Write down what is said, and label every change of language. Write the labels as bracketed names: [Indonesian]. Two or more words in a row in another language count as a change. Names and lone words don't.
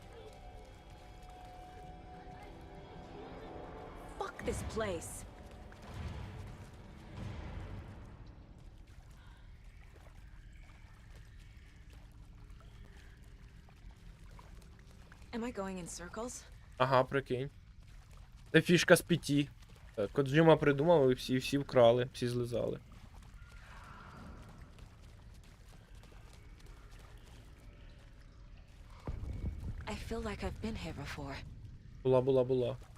[English] Fuck this place. Am I going in circles? [Ukrainian] Ага, прикинь. Це фішка з 5. Коджима придумав і всі вкрали, всі злизали. [English] I feel like I've been here before. [Ukrainian] Була.